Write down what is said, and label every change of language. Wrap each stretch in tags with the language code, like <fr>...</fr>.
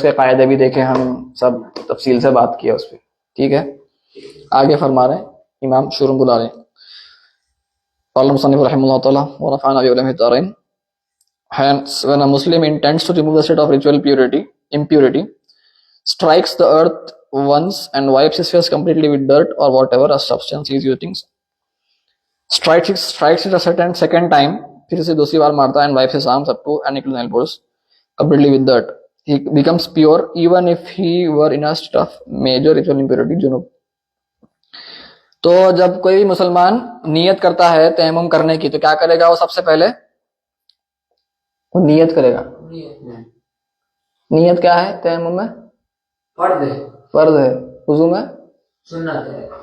<ur>اس کے قاعدے بھی دیکھے ہم، سب تفصیل سے بات کی ہے اس پہ. ٹھیک ہے، آگے فرما رہے ہیں امام شروع بلا رہے ہیں.</ur> <ar>قال المصنف رحمه الله تعالى ورفعنا بعلمه الدارين.</ar> <en>Hence, when a Muslim intends to remove the state of ritual impurity, strikes the earth once and wipes his face completely with dirt or whatever a substance he is using, strikes it a second time,</en> <ur>پھر اسے دوسری بار مارتا ہے,</ur> <en>and wipes his arms up to and including elbows completely with dirt, he becomes pure even if he were in a state of major ritual impurity junub.</en> <ur>تو جب کوئی بھی مسلمان نیت کرتا ہے تیمم کرنے کی تو کیا کرے گا؟ وہ سب سے پہلے وہ نیت کرے گا. نیت میں نیت کیا ہے تیمم میں؟ فرض ہے، فرض ہے. وضو میں سنت ہے،</ur>